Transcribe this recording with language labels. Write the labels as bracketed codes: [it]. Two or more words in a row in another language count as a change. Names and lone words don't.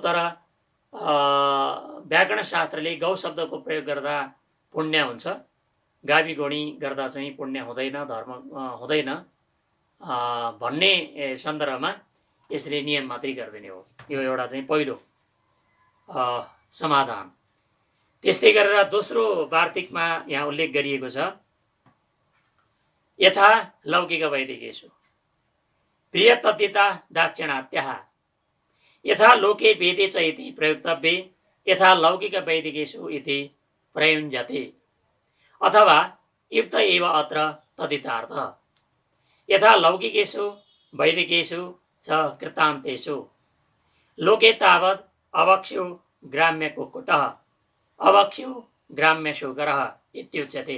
[ne] तर व्याकरण शास्त्रले गौ शब्दको प्रयोग गर्दा पुण्य हुन्छ, गावी गोणी गर्दा चाहिँ पुण्य हुँदैन, धर्म हुँदैन भन्ने सन्दर्भमा यसले नियम मात्रै गरिदिने हो। यो एउटा चाहिँ पहिलो समाधान। त्यस्तै गरेर दोस्रो वार्तिकमा यहाँ उल्लेख गरिएको छ, [sa] यथा लौकिक वैदिकेषु प्रिय तद्धिता दाक्षिणात्यः यथा लोके वेदे च इति प्रयुक्तव्ये यथा लौकिक वैदिकेषु इति प्रयुञ्जते। अथवा युक्त एव अत्र तद्धितार्थ यथा लौकिकेषु वैदिकेषु च कृतान्तेषु लोके तावत् अवक्ष्यो ग्राम्य कुक्कुटः अवक्ष्यो ग्राम्य शूकरः इत्युच्यते।